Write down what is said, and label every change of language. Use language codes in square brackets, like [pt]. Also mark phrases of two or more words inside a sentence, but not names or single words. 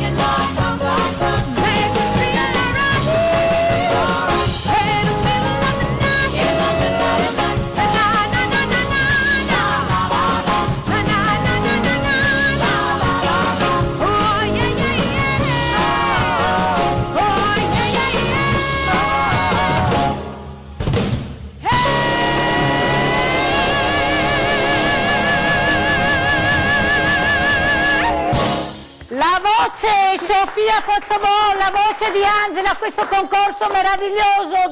[en] Hey, it could be right here. Hey, in the middle of the night. Na, na, na, na, na, na. Na, na, na, na, na, na. Oh, yeah, yeah, yeah. Oh, yeah, yeah, yeah. [it] La voce Sofia Pozzobon, la voce di Angela a questo concorso meraviglioso.